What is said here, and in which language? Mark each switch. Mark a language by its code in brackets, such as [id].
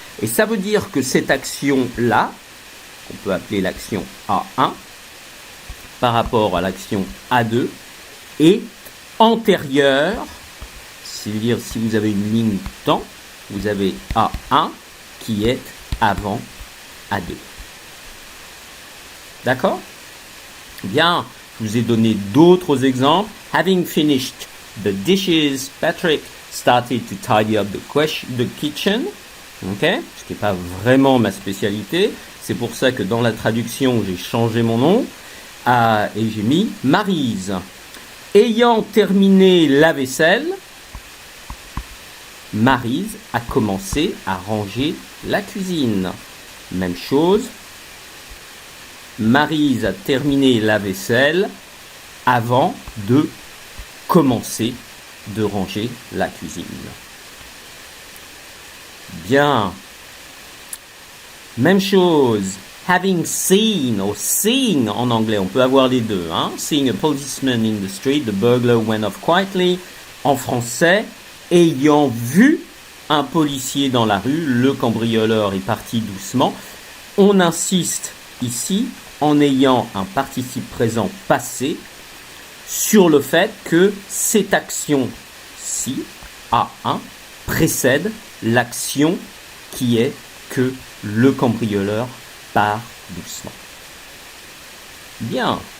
[fr] Et ça veut dire que cette action-là, qu'on peut appeler l'action A1, par rapport à l'action A2, est antérieure, c'est-à-dire si vous avez une ligne temps, vous avez A1 qui est avant A2. D'accord? Bien, je vous ai donné d'autres exemples. [en] Having finished the dishes, Patrick started to tidy up the kitchen. Okay? [fr] Ce qui n'est pas vraiment ma spécialité. C'est pour ça que dans la traduction, j'ai changé mon nom et j'ai mis Maryse. Ayant terminé la vaisselle, Maryse a commencé à ranger la cuisine. Même chose. Maryse a terminé la vaisselle avant de commencer de ranger la cuisine. Bien. Même chose. [en] Having seen, [fr] ou seeing en anglais, on peut avoir les deux. Hein? [en] Seeing a policeman in the street, the burglar went off quietly. [fr] En français, ayant vu un policier dans la rue, le cambrioleur est parti doucement. On insiste ici, en ayant un participe présent passé, sur le fait que cette action-ci, A1, précède l'action qui est que le cambrioleur part doucement. Bien.